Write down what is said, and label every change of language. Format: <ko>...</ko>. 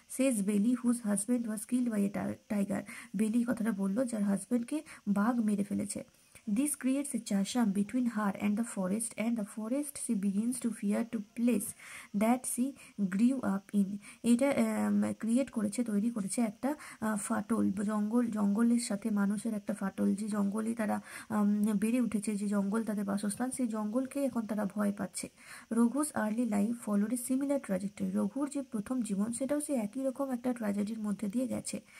<en>Says Belly whose husband was killed by a tiger.</en> <bn>বেলি কথাটা বললো যার হাজব্যান্ডকে বাঘ মেরে ফেলেছে।</bn> <en>This creates a chasm between her and the forest she begins to fear to place that she grew up in.</en> <bn>এটা তৈরি করেছে একটা ফাটল, জঙ্গলের সাথে মানুষের একটা ফাটল, যে জঙ্গলে তারা বেড়ে উঠেছে, যে জঙ্গল তাদের বাসস্থান, সেই জঙ্গলকে এখন তারা ভয় পাচ্ছে।</bn> <en>Raghu's early life followed a similar trajectory.</en> <bn>রঘুর যে প্রথম জীবন, সেটাও সে একই রকম একটা ট্র্যাজেডির মধ্যে দিয়ে গেছে।</bn>